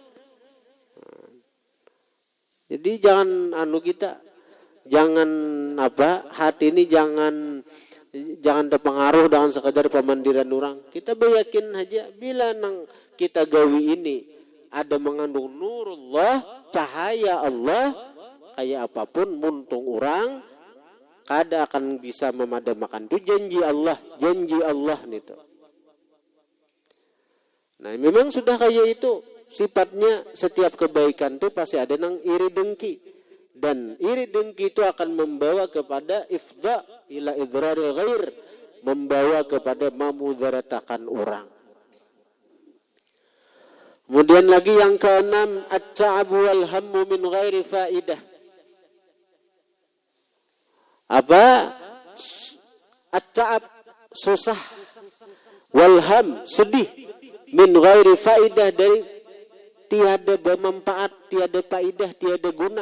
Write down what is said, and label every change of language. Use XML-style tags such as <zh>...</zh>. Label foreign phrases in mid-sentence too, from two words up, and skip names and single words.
<id>Jadi jangan hati ini jangan terpengaruh dengan sekadar pemandiran orang.</id> <bjn>Kita yakin aja bila nang kita gawi ini ada mengandung nurullah, cahaya Allah, kayak apapun muntung orang kada akan bisa memadamkan itu janji Allah itu.</bjn> <id>Nah, memang sudah kayak itu sifatnya setiap kebaikan itu pasti ada nang iri dengki, dan iri dengki itu akan membawa kepada</id> <ar>إفضاء إلى إضرار الغير,</ar> <id>membawa kepada memudaratakan orang. Kemudian lagi yang keenam,</id> <ar>التعب والهم من غير فائدة.</ar> <id>Apa? At-ta'ab, susah,</id> <ar>والهم,</ar> <id>sedih,</id> <ar>من غير فائدة,</ar> <id>dari tiada bermanfaat, tiada faidah, tiada guna.</id>